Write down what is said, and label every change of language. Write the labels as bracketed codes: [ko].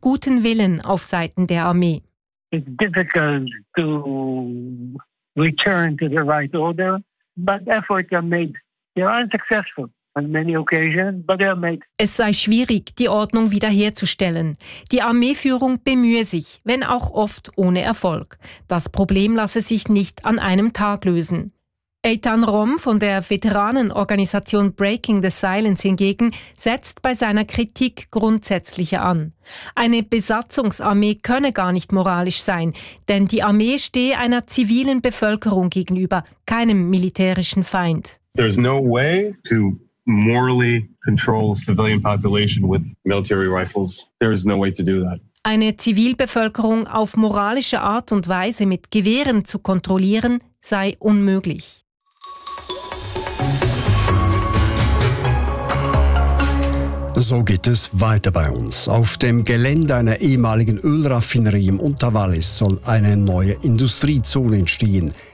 [de] guten Willen auf Seiten der Armee. [en] It's difficult to return to the right order, but efforts are made. They are unsuccessful on many occasions, but they are made. [de] Es sei schwierig, die Ordnung wiederherzustellen. Die Armeeführung bemühe sich, wenn auch oft ohne Erfolg. Das Problem lasse sich nicht an einem Tag lösen. Eitan Rom von der Veteranenorganisation Breaking the Silence hingegen setzt bei seiner Kritik grundsätzliche an. Eine Besatzungsarmee könne gar nicht moralisch sein, denn die Armee stehe einer zivilen Bevölkerung gegenüber, keinem militärischen Feind. [en] There's no way to morally control civilian population with military rifles. There is no way to do that. [de] Eine Zivilbevölkerung auf moralische Art und Weise mit Gewehren zu kontrollieren, sei unmöglich. So geht es weiter bei uns. Auf dem Gelände einer ehemaligen Ölraffinerie im Unterwallis soll eine neue Industriezone entstehen.